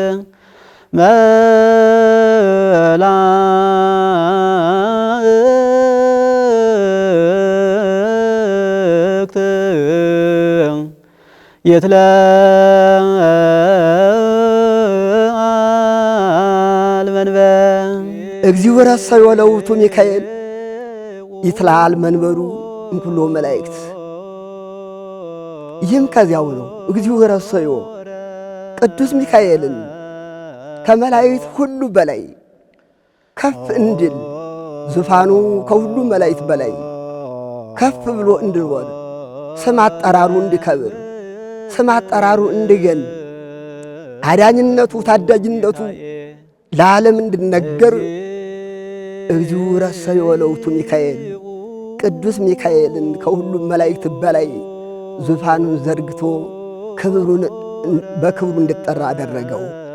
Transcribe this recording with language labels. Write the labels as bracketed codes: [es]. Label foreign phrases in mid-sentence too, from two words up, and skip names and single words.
[gez] መላእክት ይትለአል መንበር እግዚኦ ረሰዮ ለውእቱ ሚካኤል ይትለአል መንበሩ እምኩሎ መላእክት። [am] ይህም ከዚያው ነው። [gez] እግዚኦ ረሰዮ [am] ቅዱስ ሚካኤልን ከመላእክት ሁሉ በላይ ከፍ እንድል ዙፋኑ ከሁሉ መላእክት በላይ ከፍ ብሎ እንድኖር ስም አጠራሩ እንዲከብር ስም አጠራሩ እንዲገን አዳኝነቱ ታዳጅነቱ ለዓለም እንድነገር [gez] እግዚኦ ረሰዮ ለውእቱ ሚካኤል [am] ቅዱስ ሚካኤልን ከሁሉም መላእክት በላይ ዙፋኑን ዘርግቶ ክብሩን በክብሩ እንዲጠራ አደረገው።